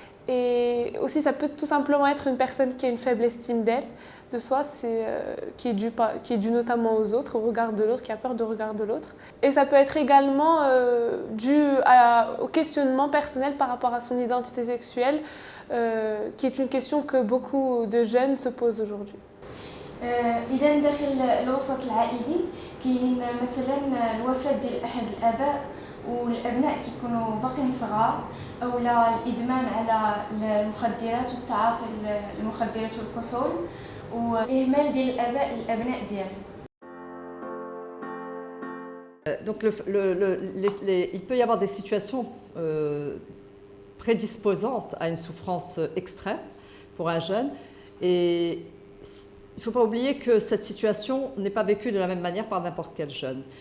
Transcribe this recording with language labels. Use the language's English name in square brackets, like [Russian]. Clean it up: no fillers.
[French] Et aussi, ça peut tout simplement être une personne qui a une faible estime d'elle, de soi, qui est due notamment aux autres, au regard de l'autre, qui a peur du regard de l'autre. Et ça peut être également dû au questionnement personnel par rapport à son identité sexuelle, qui est une question que beaucoup de jeunes se posent aujourd'hui. [Arabic] إذا داخل الوسط العائلي كاينين مثلا الوفاة ديال أحد الآباء والأبناء كيكونوا باقين صغار أو لا الإدمان على المخدرات والتعاطي المخدرات والكحول وإهمال ديال الآباء للأبناء ديالهم. [French] Donc il peut y avoir des situations prédisposantes à une souffrance extrême pour un jeune. Et il ne faut pas oublier que cette situation n'est pas vécue de la même manière par n'importe quel jeune.